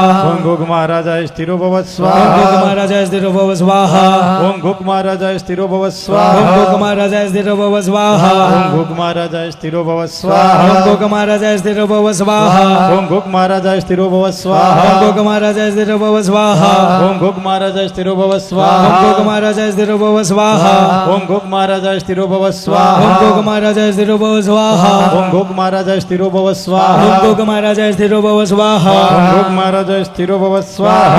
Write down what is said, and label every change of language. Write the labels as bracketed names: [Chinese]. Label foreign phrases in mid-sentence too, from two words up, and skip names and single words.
[Sanskrit] ओम गोग महाराजाय स्थिरो भव ओम स्वाहा गोग महाराजाय स्थिरो भव स्वाहा ओम गोग महाराजाय स्थिरो भव ओम स्वाहा गोग महाराजाय स्थिरो भव स्वाहा ओम गोग महाराजाय स्थिरो भव ओम स्वाहा गोग महाराजाय स्थिरो भव स्वाहा ओम गोग महाराजाय स्थिरो भव ओम स्वाहा गोग महाराजाय स्थिरो भव ભવ સ્વાહા ઓમ ગોગ મહારાજાય સ્થિરો ભવ ઓમ સ્વાહા ગોગ મહારાજાય સ્થિરો ભવ સ્વાહા ઓમ ગોગ મહારાજાય સ્થિરો ભવ ઓમ સ્વાહા ગોગ મહારાજાય સ્થિરો ભવ સ્વાહા ઓમ ગોગ મહારાજાય સ્થિરો ભવ ઓમ સ્વાહા ગોગ મહારાજાય સ્થિરો ભવ સ્વાહા ઓમ ગોગ મહારાજાય સ્થિરો ભવ ઓમ સ્વાહા